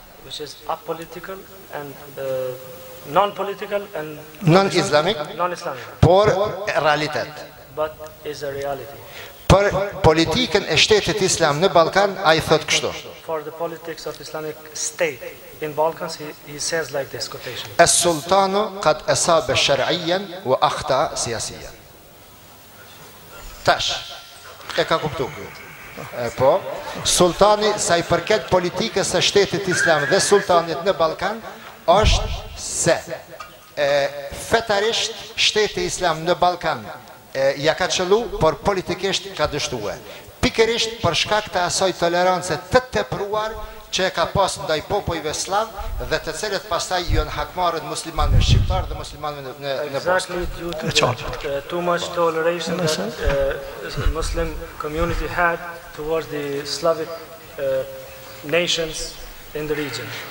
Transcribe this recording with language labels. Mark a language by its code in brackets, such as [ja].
[en] Which is apolitical and non-political and non-Islamic, [sq] por realitet. [en] But is a reality. [sq] Për politikën e shtetit Islam në Ballkan, ai thot kështu. [en] For the politics of Islamic state in Balkans, he says like this quotation. [ar] السلطان قد أصاب شرعيا وأخطأ سياسيا. [sq] Tash, e ka kuptuar. Po, sultani sa I përket politikës së shtetit Islam dhe sultanit në Ballkan është se fetarisht shteti Islam në Ballkan ja ka qëllu, por politikisht ka dështuar. Pikërisht për shkak të asaj tolerance të tepruar që e ka pas ndaj popujve slav dhe të cilët pastaj janë hakmarrët muslimanëve shqiptar dhe muslimanëve në Bosnë. [en] Exactly due to too much toleration that Muslim community had towards the Slavic nations in the region.